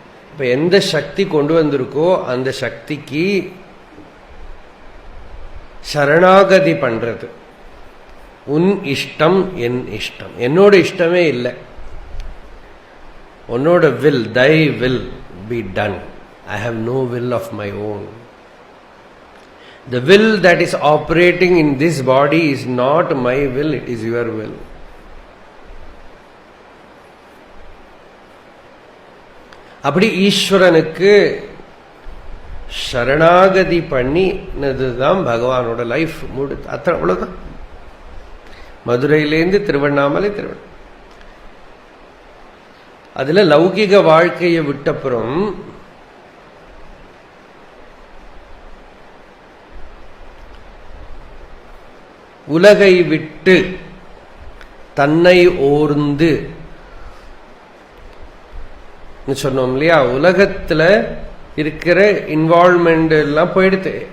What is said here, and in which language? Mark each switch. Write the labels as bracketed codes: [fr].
[ta] இப்ப எந்த சக்தி கொண்டு வந்திருக்கோ அந்த சக்திக்கு சரணாகதி பண்றது. உன் இஷ்டம் என் இஷ்டம், என்னோட இஷ்டமே இல்லை, உன்னோட will, [en] thy will be done. I have no will of my own. The will that is operating in this body is not my will, it is your will. [ta] அப்படி ஈஸ்வரனுக்கு சரணாகதி பண்ணினதுதான் பகவானோட லைஃப் மூடு. அத்தனை, அவ்வளவுதான். மதுரையிலேருந்து திருவண்ணாமலை, அதுல லௌகிக வாழ்க்கையை விட்டப்புறம் உலகை விட்டு தன்னை ஓர்ந்து சொன்னோம் இல்லையா, உலகத்துல இருக்கிற இன்வால்வ்மெண்ட் எல்லாம் போயிடுத்து.